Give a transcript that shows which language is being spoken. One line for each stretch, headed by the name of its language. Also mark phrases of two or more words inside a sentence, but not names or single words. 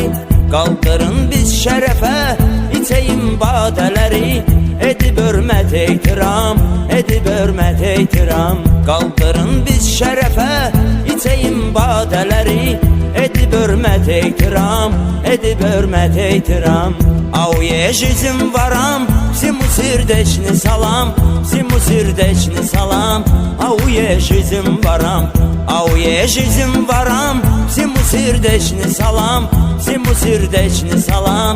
Azerbaijani: Qaldırın biz şərəfə, içəyim badələri, edib hörmət ehtiram, edib hörmət ehtiram. Qaldırın biz şərəfə, içəyim badələri, edib hörmət ehtiram, edib hörmət ehtiram.
Russian: Auye жизнь ворам, всему сердечный салам, всему сердечный салам. Ауе жизнь ворам, ауе жизнь ворам, всему сердечный салам, всему сердечный салам.